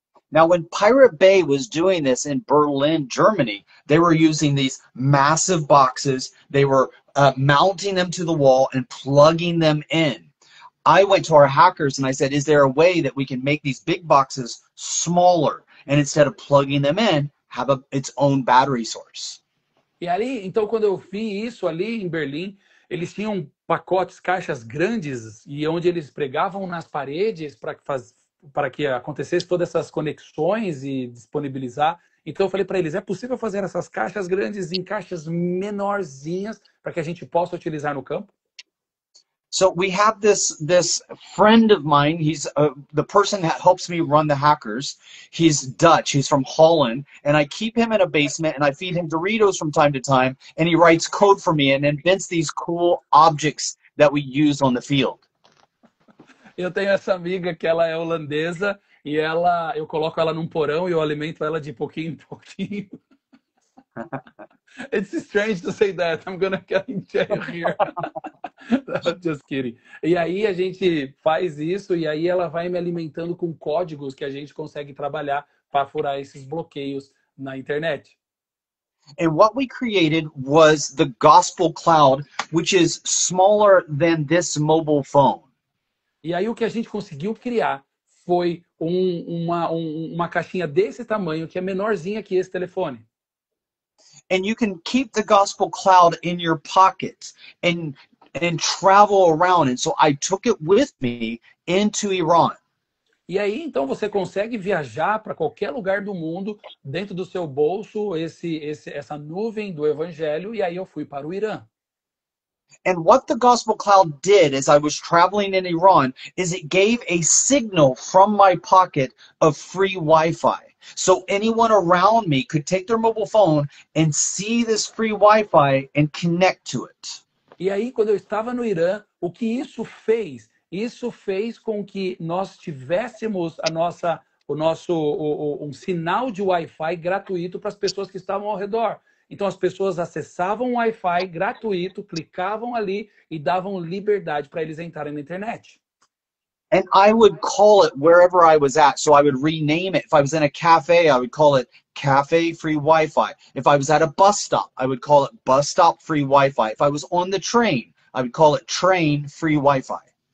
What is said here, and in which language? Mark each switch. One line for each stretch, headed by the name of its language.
English: Now, when Pirate Bay was doing this in Berlin, Germany, they were using these massive boxes. They were mounting them to the wall and plugging them in. I went to our hackers and I said, is there a way that we can make these big boxes smaller? And instead of plugging them in, have its own battery source.
Portuguese: E ali, então, quando eu vi isso ali em Berlim, eles tinham pacotes, caixas grandes, e onde eles pregavam nas paredes para que acontecesse todas essas conexões e disponibilizar. Então eu falei para eles, é possível fazer essas caixas grandes em caixas menorzinhas para que a gente possa utilizar no campo?
English: So we have this friend of mine. He's the person that helps me run the hackers. He's Dutch. He's from Holland, and I keep him in a basement, and I feed him Doritos from time to time, and he writes code for me and invents these cool objects that we use on the field.
Portuguese: Eu tenho essa amiga que ela é holandesa e eu coloco ela num porão e eu alimento ela de pouquinho em pouquinho.
English: It's strange to say that. I'm gonna get in jail here. Just kidding.
Portuguese: E aí a gente faz isso e aí ela vai me alimentando com códigos que a gente consegue trabalhar para furar esses bloqueios na internet.
English: And what we created was the Gospel Cloud, which is smaller than this mobile phone.
Portuguese: E aí o que a gente conseguiu criar foi uma caixinha desse tamanho, que é menorzinha que esse telefone.
English: And you can keep the Gospel Cloud in your pocket and travel around. And so I took it with me into Iran.
Portuguese: E aí, então, você consegue viajar para qualquer lugar do mundo, dentro do seu bolso, essa nuvem do Evangelho, e aí eu fui para o Irã.
English: And what the Gospel Cloud did as I was traveling in Iran is it gave a signal from my pocket of free Wi-Fi. So anyone around me could take their mobile phone and see this free Wi-Fi and connect to it.
Portuguese: E aí, quando eu estava no Irã, o que isso fez? Isso fez com que nós tivéssemos um sinal de Wi-Fi gratuito para as pessoas que estavam ao redor. Então as pessoas acessavam o Wi-Fi gratuito, clicavam ali e davam liberdade para eles entrarem na internet.
English: And I would call it wherever I was at. So I would rename it. If I was in a cafe, I would call it Cafe Free Wi-Fi. If I was at a bus stop, I would call it Bus Stop Free Wi-Fi. If I was on the train, I would call it Train Free Wi-Fi.